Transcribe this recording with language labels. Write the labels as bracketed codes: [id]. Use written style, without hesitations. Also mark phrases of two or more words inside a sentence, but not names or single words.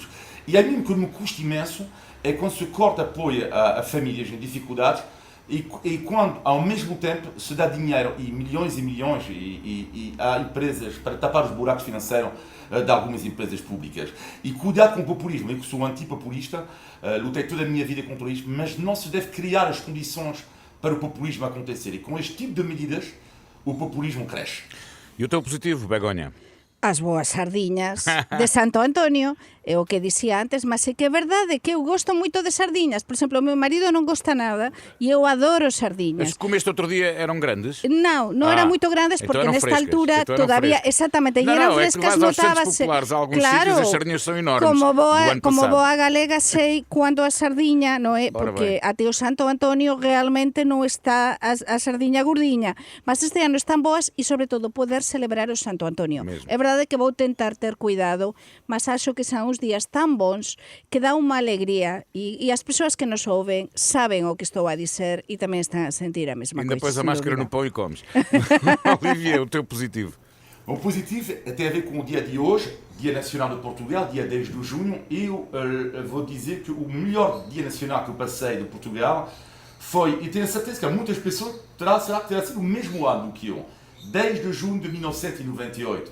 [pt] E a mim, o que me custa imenso é quando se corta apoio a famílias em dificuldades e quando, ao mesmo tempo, se dá dinheiro e milhões a empresas para tapar os buracos financeiros de algumas empresas públicas. E cuidado com o populismo. Eu que sou antipopulista, lutei toda a minha vida contra isto, mas não se deve criar as condições para o populismo acontecer. E com este tipo de medidas, o populismo cresce. E o teu positivo, Begonha? [gl] As boas sardiñas de Santo Antonio, é o que dicía antes, mas é que é verdade que eu gosto moito de sardiñas. Por exemplo, o meu marido non gosta nada e eu adoro [pt] As [gl] sardiñas. [pt] que comeste outro dia eram grandes? [gl] Non eran moito grandes [pt] então [gl] porque [pt] eram [gl] nesta [pt] frescas, [gl] altura [pt] então eram [gl] todavía, [pt] frescas. [gl] exactamente, e [pt] Não, [gl] eran [pt] não, é que [gl] frescas, [pt] vais aos centros [gl] notábase. [pt] populares, a alguns [gl] Claro, [pt] sítios as sardinhas são enormes, [gl] como [pt] do ano passado. [gl] boa galega sei quando a sardiña, non é? [pt] Ora [gl] Porque [pt] bem. [gl] até o Santo Antonio realmente non está a sardiña gordiña, mas este ano están boas e sobre todo poder celebrar o Santo Antonio. [pt] Mesmo. [gl] É verdade que vou tentar ter cuidado, mas acho que son uns días tan bons que dá unha alegría e as persoas que nos ouvem saben o que estou a dizer e tamén están a sentir a mesma [pt] Ainda [gl] coisa. [pt] pões a [gl] sem [pt] máscara no [gl] dúvida. [pt] pão e comes. Olivier, o teu positivo? O positivo tem a ver com o dia de hoje, Dia Nacional de Portugal, dia 10 de junho. Eu vou dizer que o melhor dia nacional que eu passei de Portugal foi, e tenho certeza que há muitas pessoas terá sido o mesmo ano que eu, 10 de junho de 1998.